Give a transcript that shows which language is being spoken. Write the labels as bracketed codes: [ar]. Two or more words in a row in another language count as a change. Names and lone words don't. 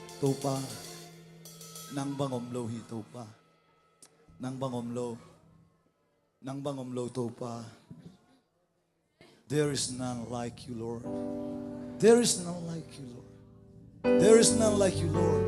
[ctd] tu pa nang bangom lo hi tu pa nang bangom lo tu pa. [en] There is none like you, Lord. There is none like you, Lord. There is none like you, Lord.